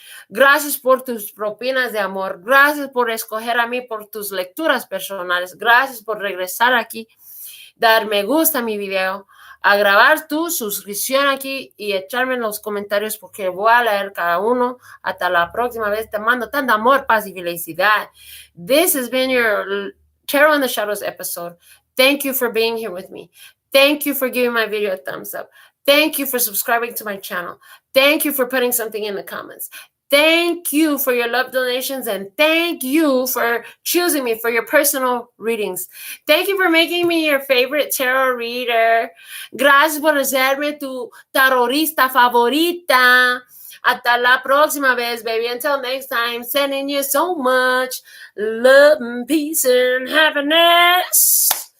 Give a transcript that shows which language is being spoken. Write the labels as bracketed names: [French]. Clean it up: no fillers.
[Spanish] Gracias por tus propinas de amor. Gracias por escoger a mí por tus lecturas personales. Gracias por regresar aquí, dar me gusta a mi video, a grabar tu suscripción aquí y echarme en los comentarios porque voy a leer cada uno. Hasta la próxima vez. Te mando tanto amor, paz y felicidad. [English] This has been your Tarot in the Shadows episode. Thank you for being here with me. Thank you for giving my video a thumbs up. Thank you for subscribing to my channel. Thank you for putting something in the comments. Thank you for your love donations and thank you for choosing me for your personal readings. Thank you for making me your favorite tarot reader. [Spanish] Gracias por hacerme tu tarotista favorita. Hasta la próxima vez, baby. [English] Until next time, sending you so much love and peace and happiness.